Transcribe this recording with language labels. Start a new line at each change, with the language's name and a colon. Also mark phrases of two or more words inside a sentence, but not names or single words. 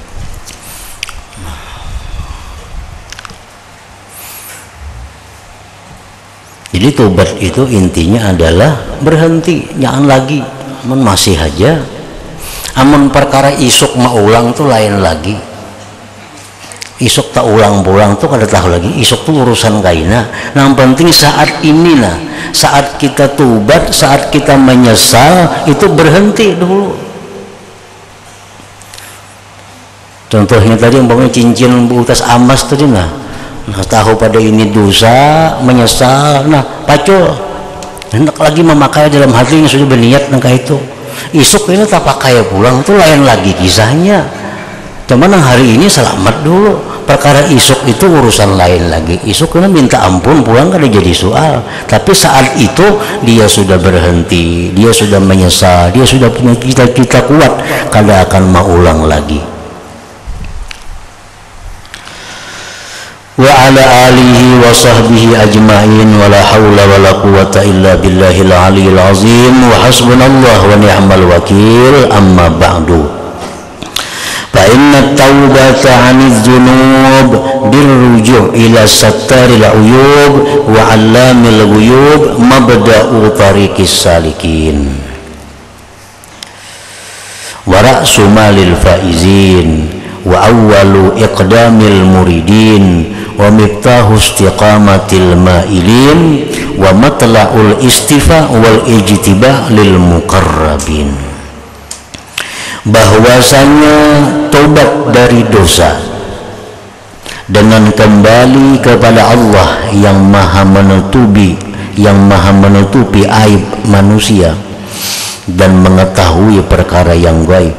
Indonesian: Jadi tobat itu intinya adalah berhenti, jangan lagi.
Banjar: Amun masih aja, amun perkara isuk maulang tuh lain lagi. Isuk tak ulang-ulang tuh kada tahu lagi. Isuk tuh urusan kaina.
Indonesian: Nah, yang penting saat ini lah, saat kita tobat, saat kita menyesal itu berhenti dulu.
Banjar: Contohnya tadi umpamanya cincin utas amas tadi nah. Nah, tahu pada ini dosa, menyesal, nah pacul hendak lagi memakai dalam hati yang sudah berniat nangka itu isuk ini tak pakai pulang tuh lain lagi kisahnya.
Indonesian: Cuman hari ini selamat dulu, perkara isuk itu urusan lain lagi. Isuk ini minta ampun pulang kada jadi soal, tapi saat itu dia sudah berhenti, dia sudah menyesal, dia sudah punya cita-cita kuat, kada akan mau ulang lagi.
Arabic: وعلى آله وصحبه أجمعين ولا حول ولا قوة إلا بالله العلي العظيم وحسبنا الله ونعم الوكيل. أما بعد، فإن التوبة عن الذنوب بالرجوع إلى ستار العيوب وعلام الغيوب مبدأ طريق السالكين ورأس مال الفائزين وأول إقدام المريدين ومفتاح استقامة المائلين ومطلع الاصطفاء والاجتباء للمقربين.
Indonesian: Bahwasanya tobat dari dosa dengan kembali kepada Allah yang maha menutupi aib manusia dan mengetahui perkara yang gaib.